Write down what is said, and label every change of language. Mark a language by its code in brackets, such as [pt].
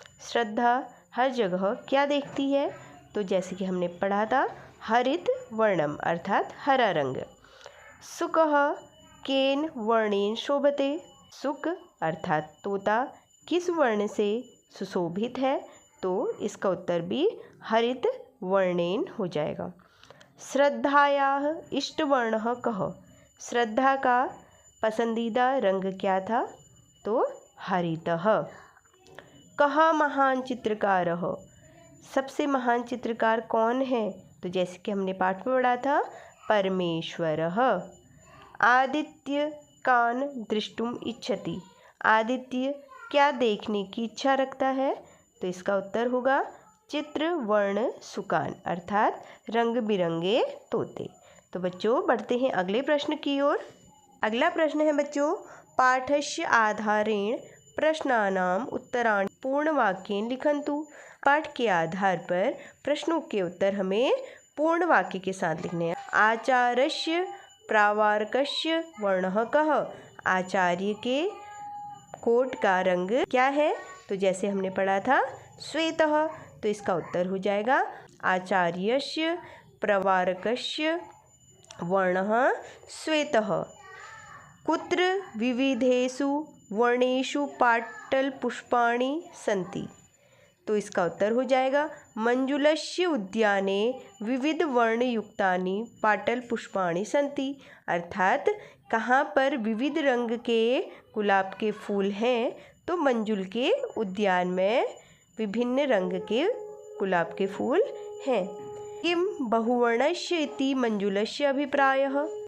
[hi] श्रद्धा हर जगह क्या देखती है। तो जैसे कि हमने पढ़ा था, [sa] हरित वर्णम [hi] अर्थात हरा रंग। [sa] सुकः केन वर्णेन शोभते। [hi] सुक अर्थात तोता किस वर्ण से सुशोभित है। तो इसका उत्तर भी [sa] हरित वर्णेन [hi] हो जाएगा। [sa] श्रद्धायाः इष्टवर्णः कः। [hi] श्रद्धा का पसंदीदा रंग क्या था। तो हरितः। [sa] कः महान चित्रकारः। [hi] सबसे महान चित्रकार कौन है। तो जैसे कि हमने पाठ में पढ़ा था, परमेश्वरः। [sa] आदित्य कान दृष्टुम इच्छति। [hi] आदित्य क्या देखने की इच्छा रखता है। तो इसका उत्तर होगा [sa] चित्र वर्ण सुकान [hi] अर्थात रंग बिरंगे तोते। तो बच्चों, बढ़ते हैं अगले प्रश्न की ओर। अगला प्रश्न है बच्चों, [sa] पाठस्य आधारेण प्रश्नानाम उत्तराणि पूर्ण वाक्येन लिखन्तु। [hi] पाठ के आधार पर प्रश्नों के उत्तर हमें पूर्ण वाक्य के साथ लिखने हैं। [sa] आचार्यस्य प्रावारकस्य वर्णः कः। [hi] आचार्य के कोट का रंग क्या है। तो जैसे हमने पढ़ा था, श्वेतः। तो इसका उत्तर हो जाएगा [sa] आचार्यस्य प्रवारकस्य वर्णः श्वेतः। कुत्र विविधेषु वर्णेषु पाटलपुष्पाणि सन्ति। [hi] तो इसका उत्तर हो जाएगा [sa] मंजुलस्य उद्याने विविध वर्णयुक्तानि पाटलपुष्पाणि सन्ति। [hi] अर्थात कहाँ पर विविध रंग के गुलाब के फूल हैं। तो मंजुल के उद्यान में विभिन्न रंग के गुलाब के फूल हैं। [sa] किम बहुवर्णस्य इति मंजुलस्य अभिप्रायः।